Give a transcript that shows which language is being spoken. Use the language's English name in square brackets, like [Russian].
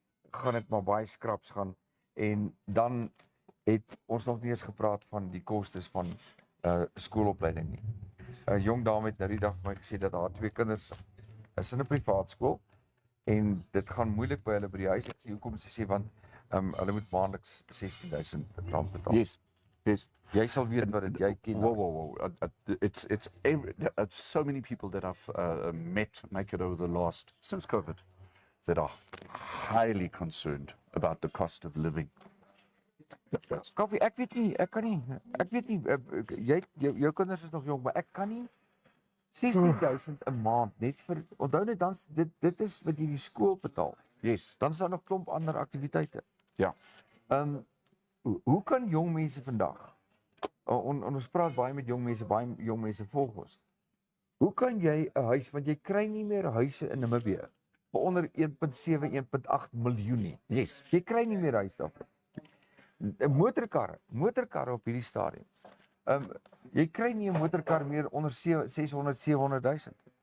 [Afrikaans] Gaan dit maar baie skraps gaan en dan het ons nog nie eens gepraat van die kostes van skoolopleiding nie. 'n Jong dame het nou die dag vir my gesê dat haar 2 kinders is in 'n privaat skool en dit gaan moeilik by hulle by die huis. Ek sê hoekom? Sy sê want hulle moet maandeliks R16,000 betaal. [English] Yes. [Afrikaans] Jy sal weet wat dit jy ken. [English] Whoa. It's so many people that I've met, make it over the last, since COVID, that are highly concerned about the cost of living. [Afrikaans] Kaufeee, ek weet nie, jou kinders is nog jong, maar ek kan nie 16,000 'n maand net vir, onthou net dan, dit is wat jy die skool betaal. [English] Yes. [Afrikaans] Dan is daar nog klomp ander aktiwiteite. Ja. Hoe kan jong mense vandag, ons praat baie met jong mense volg ons. Hoe kan jy 'n huis, want jy kry nie meer huise in Namibië vir onder 1,7, 1,8 miljoen nie. [English] Yes. [Afrikaans] Jy kry nie meer huis daarvoor. Motorkarre op hierdie stadium. Jy kry nie 'n motorkar meer onder 600, 700,000.